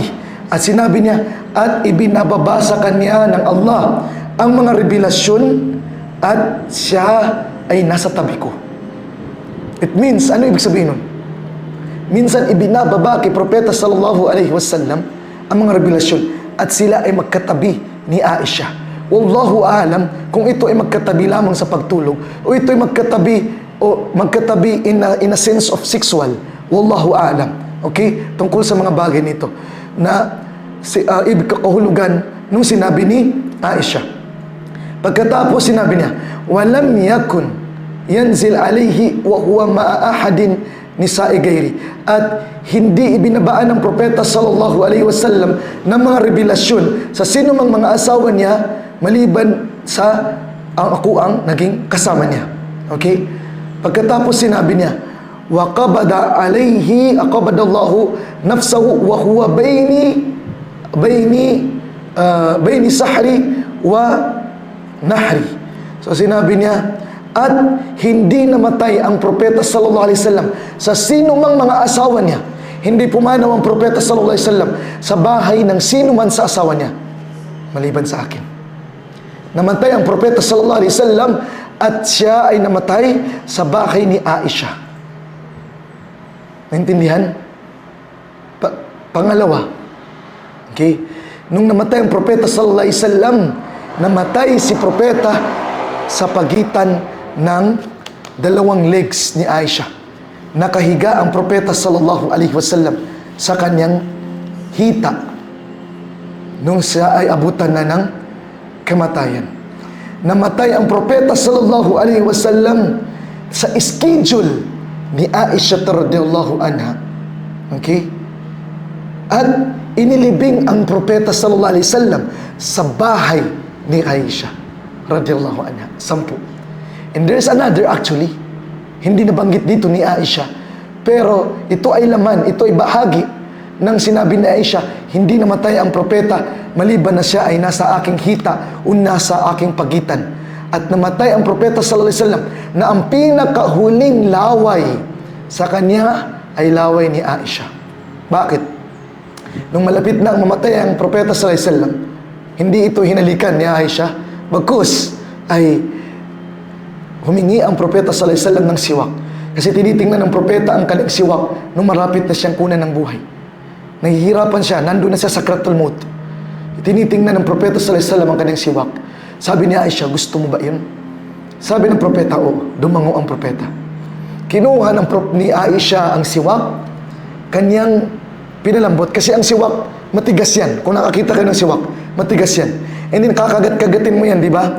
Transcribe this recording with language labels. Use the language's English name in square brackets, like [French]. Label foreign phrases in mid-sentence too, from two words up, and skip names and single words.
[Filipino] At sinabi niya, at ibinababa sa kanya ng Allah ang mga revelasyon at siya ay nasa tabi ko. [English] It means, [Filipino] ano ibig sabihin nun? Minsan ibinababa kay Propeta [Arabic] صلى الله عليه وسلم [Filipino] ang mga revelasyon at sila ay magkatabi ni Aisha. [Arabic] والله أعلم [Filipino] kung ito ay magkatabi lamang sa pagtulog o ito ay magkatabi [English] in a sense of sexual. [Arabic] والله أعلم. Okay? [Filipino] Tungkol sa mga bagay nito na ibig kahulugan nung sinabi ni Aisha. Pagkatapos sinabi niya, [Arabic] ولم يكن ينزل عليه وهو مع أحد النساء غيري. [Filipino] At hindi ibinabaan ng propeta [Arabic] صلى الله عليه وسلم [Filipino] ng mga revelasyon sa sino mang mga asawa niya maliban sa ako ang naging kasama niya. Okay? Pagkatapos sinabi niya, [Arabic] وقبض عليه اقبض الله نفسه وهو بين سحري ونحري. [Filipino] So sinabi niya, at hindi namatay ang propeta [Arabic] صلى الله عليه وسلم [Filipino] sa sino mang mga asawa niya. Hindi pumanaw ang propeta [Arabic] صلى الله عليه وسلم [Filipino] sa bahay ng sino man sa asawa niya maliban sa akin. Namatay ang propeta [Arabic] صلى الله عليه وسلم [Filipino] at siya ay namatay sa bahay ni Aisha. Naintindihan? Pangalawa, okay, nung namatay ang propeta [Arabic] صلى الله عليه وسلم, [Filipino] namatay si propeta sa pagitan ng dalawang legs ni Aisha. Nakahiga ang propeta [Arabic] صلى الله عليه وسلم [Filipino] sa kanyang hita nung siya ay abutan na ng kamatayan. Namatay ang propeta [Arabic] صلى الله عليه وسلم [Filipino] sa schedule ni Aisha [Arabic] رضي الله عنها. [Filipino] Okay? At inilibing ang propeta [Arabic] صلى الله عليه وسلم [Filipino] sa bahay ni Aisha [Arabic] رضي الله عنها. [Filipino] 10. [English] And there's another actually. [Filipino] Hindi nabanggit dito ni Aisha. Pero ito ay laman, ito ay bahagi ng sinabi ni Aisha, hindi namatay ang propeta maliban na siya ay nasa aking hita o nasa aking pagitan. At namatay ang propeta [Arabic] صلى الله عليه وسلم [Filipino] na ang pinakahuling laway sa kanya ay laway ni Aisha. Bakit? Nung malapit na mamatay ang propeta [Arabic] صلى الله عليه وسلم, [Filipino] hindi ito hinalikan ni Aisha, bagkus ay humingi ang propeta [Arabic] صلى الله عليه وسلم [Filipino] ng siwak. Kasi tinitingnan ng propeta ang kanyang siwak nung marapit na siyang kunan ng buhay. Nahihirapan siya, nandun na siya sa [Arabic] سكرات الموت. [Filipino] Tinitingnan ng propeta [Arabic] صلى الله عليه وسلم [Filipino] ang kanyang siwak. Sabi ni Aisha, gusto mo ba yun? Sabi ng propeta, oo. Dumango ang propeta. Kinuha ni Aisha ang siwak, kanyang pinalambot. Kasi ang siwak, matigas yan. Kung nakakita kayo ng siwak, matigas yan. [English] And then [Filipino] kakagat-kagatin mo yan, di ba?